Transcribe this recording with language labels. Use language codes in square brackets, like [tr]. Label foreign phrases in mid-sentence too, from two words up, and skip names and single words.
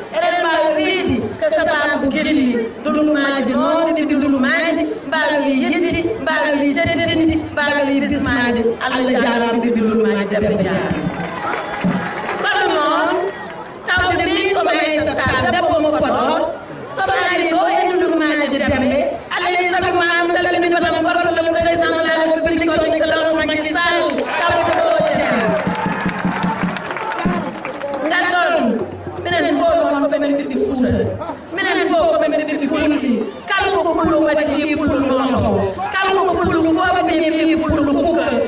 [ff] Eɗen mbawi wiide ko sababu gilli. Ndulumaaji noon, ɗi ndulumaaji, mbawi yetti, mbawi teddinde, mbawi bismade. Allah jarama, ɓiɓɓe ndulumaaji, Demba jarama. Kono noon, Tawde min ko Aissata Tall, debbo mo Podor. So maari ɗo e ndundu maaje Dembe. Alay sago ma, mi salmini batam gorko, [fr] le président de la République, son excellence Macky Sall. [ff] Tawde ɗo e Dembe. Ngal ɗon, minen fof noon ko men ɓiɓɓe Fuuta. Minen fof ko men ɓiɓɓe Fulɓe. Kala ko pullo waɗi, ɓi pullo noon. Kala ko pullo fof, ɓi pullo fukka.